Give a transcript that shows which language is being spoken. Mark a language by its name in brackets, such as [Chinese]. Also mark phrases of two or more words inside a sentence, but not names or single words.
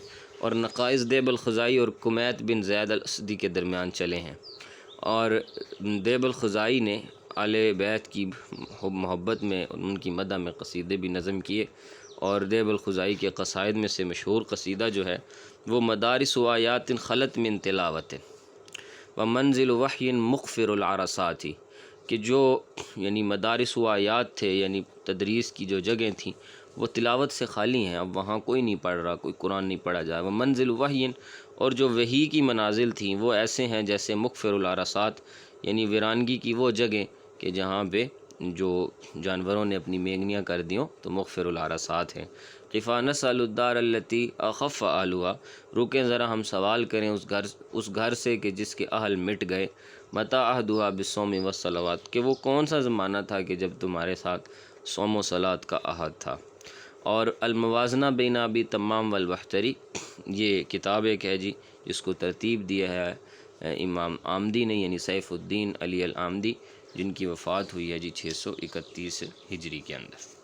[Urdu] اور نقائص دیب الخزاعی اور کمیت بن زید الاسدی کے درمیان چلے ہیں، اور دیب الخزاعی نے اہل بیت کی محبت میں، ان کی مدح میں قصیدے بھی نظم کیے، اور دیب الخزاعی کے قصائد میں سے مشہور قصیدہ جو ہے وہ [Arabic] مدارس و آیات خلت من تلاوت و منزل وحی مغفر العرصات، [Urdu] کہ جو یعنی [Arabic] مدارس و آیات [Urdu] تھے، یعنی تدریس کی جو جگہیں تھیں وہ تلاوت سے خالی ہیں، اب وہاں کوئی نہیں پڑھ رہا، کوئی قرآن نہیں پڑھا جائے۔ وہ منزل وحی، اور جو وحی کی منازل تھیں وہ ایسے ہیں جیسے [Arabic] مغفر العرصات، [Urdu] یعنی ویرانگی کی وہ جگہ کہ جہاں پہ جو جانوروں نے اپنی مینگنیاں کر دیں تو [Arabic] مغفر العرصات [Urdu] ہیں۔ [Arabic] قفا نسأل الدار التی اخف اہلھا، [Urdu] رکیں ذرا ہم سوال کریں اس گھر سے کہ جس کے اہل مٹ گئے۔ [Arabic] متا عہدھا بالصوم والصلوات، [Urdu] کہ وہ کون سا زمانہ تھا کہ جب تمہارے ساتھ صوم و صلوات کا عہد تھا۔ اور الموازنہ بین ابی تمام والبحتری، یہ کتاب ایک ہے جی جس کو ترتیب دیا ہے امام آمدی نے، یعنی سیف الدین علی العامدی، جن کی وفات ہوئی ہے جی 631 ہجری کے اندر۔